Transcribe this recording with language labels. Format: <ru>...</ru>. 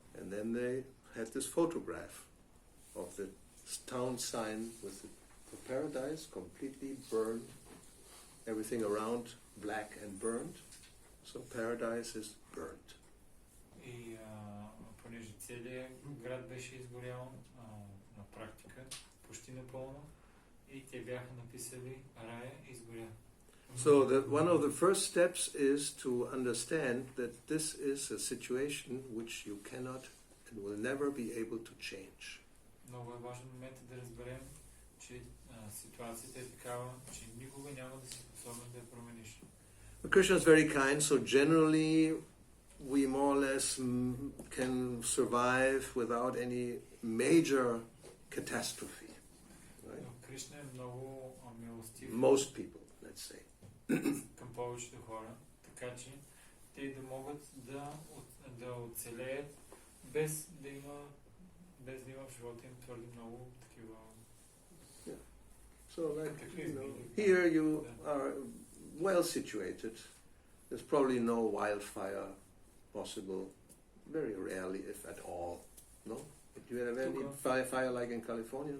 <en>And then they had this photograph of the town sign with the paradise completely burned, everything around black and burned. So paradise is burnt.</en> <bg>И понеже целият град беше изгорял на практика, почти напълно, и те бяха написали рая изгоря.</bg> <en>So one of the first steps is to understand that this is a situation which you cannot and will never be able to change.</en> <bg>Много е важен момент да разберем, че ситуацията е такава, че никога няма да си способен да я промениш.</bg> <en>The Krishna is very kind, so generally we more or less can survive without any major catastrophe. Right?</en> <bg>Кришна е много милостив.</bg> <en>Most people, let's say.</en> <bg>Към повечето хора, така че те да могат да оцелеят без да има в живота им твърде много такива.</bg> <en>So like, you know, here you are well situated. There's probably no wildfire possible, very rarely, if at all. No? Do you have any fire like in California?</en>